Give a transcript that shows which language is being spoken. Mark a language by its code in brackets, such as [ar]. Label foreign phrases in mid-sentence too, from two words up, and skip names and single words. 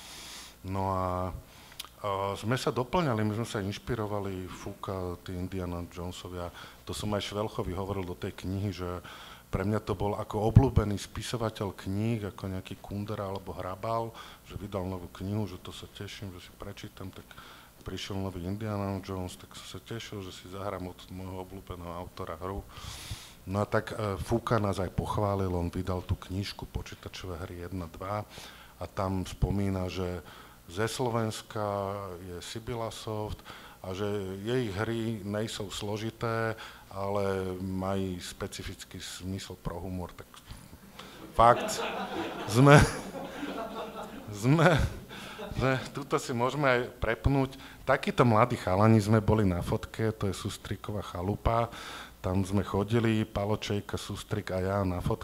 [sk] No a sme sa doplňali, my sme sa inšpirovali, Fuka, tí Indiana Jonesovia, to som aj Švelchovi hovoril do tej knihy, že pre mňa to bol ako obľúbený spisovateľ kníh, ako nejaký Kundera alebo Hrabal, že vydal novú knihu, že to sa teším, že si prečítam, tak prišiel nový Indiana Jones, tak som sa tešil, že si zahrám od môjho obľúbeného autora hru. No a tak Fuka nás aj pochválil, on vydal tú knižku počítačové hry 1, 2 a a tam spomína, že [cs] ze Slovenska je Sibila Soft a že jej hry nejsou složité, ale mají specifický zmysel pro humor. [sk] Tak fakt, tuto si môžeme aj prepnúť. Takíto mladí chalani sme boli na fotke, to je Sústriková chalupa. Tam sme chodili, Palo Čejka, Sústrik a ja na fotke.